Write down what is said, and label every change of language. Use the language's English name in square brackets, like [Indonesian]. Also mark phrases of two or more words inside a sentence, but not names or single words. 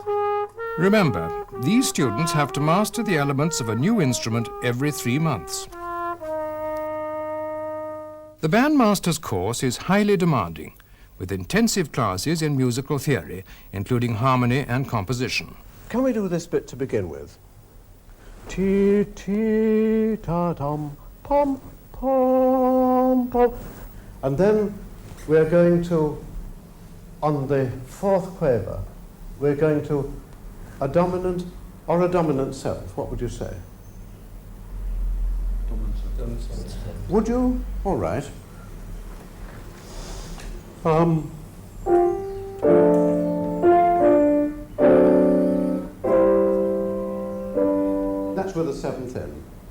[English] Remember, these students have to master the elements of a new instrument every 3 months. The bandmaster's course is highly demanding, with intensive classes in musical theory, including harmony and composition. Can we do this bit to begin with? Ti, ti, ta, tum, pom, pom, pom. And then we're going to, on the 4th quaver, we're going to a dominant or a dominant seventh. What would you say? Dominant seventh. Would you? All right. That's with a 7th in.